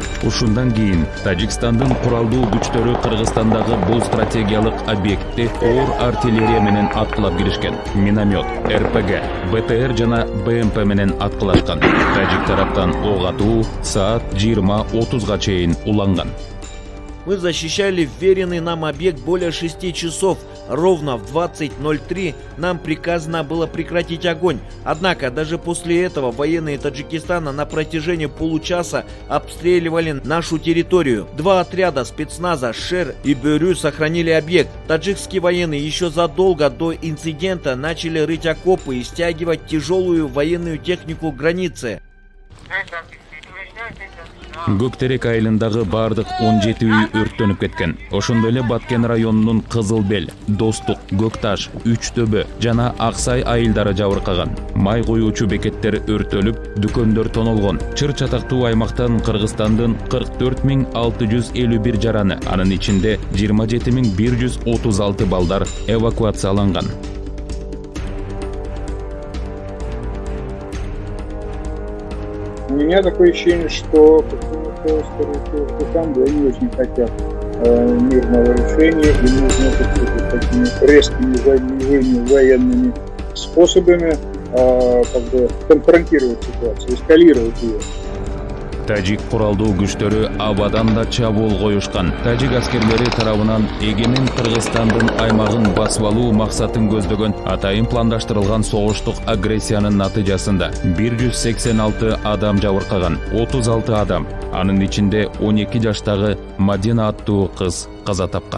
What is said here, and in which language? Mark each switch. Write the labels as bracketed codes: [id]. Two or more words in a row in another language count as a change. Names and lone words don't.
[ky] Ушундан кийин Тажикстандын куралдуу күчтөрү Кыргызстандагы бул стратегиялык объектти оор артиллерия менен аткылап киришкен. Миномет, РПГ, БТР жана БМП менен аткылашкан. Тажик тараптан ок атуу саат 20:30 чейин уланган. [ru] Мы защищали вверенный нам объект более 6 часов. Ровно в 20:03 нам приказано было прекратить огонь. Однако даже после этого военные Таджикистана на протяжении получаса обстреливали нашу территорию. Два отряда спецназа ШЕР и БРЮ сохранили объект. Таджикские военные еще задолго до инцидента начали рыть окопы и стягивать тяжелую военную технику к границе. [ky] Көктерек айылындагы бардык 17 үй өрттөнүп кеткен. Ошондой эле Баткен районунун Кызылбел, Достук, Көкташ, Үчтөбө жана Аксай айылдары жабыркаган. Май коюучу бекеттер өртөлүп, дүкөндөр тонолгон. Чыр-чатактуу аймактан Кыргызстандын 44.651 жараны, анын ичинде 27.136 балдар эвакуацияланган. [ru] У меня такое ощущение, что там не очень хотят мирного решения и нужно такими резкими движениями, военными способами конфронтировать ситуацию, эскалировать ее. [ky] Тажик куралдуу күчтөрү абадан да чабуул коюшкан. Тажик аскерлери тарабынан эгемен Кыргызстандын аймагын басып алуу максатын көздөгөн атайын пландаштырылган согуштук агрессиянын натыйжасында 186 адам жабыркаган, 36 адам, анын ичинде 12 жаштагы Мадина аттуу кыз каза тапкан.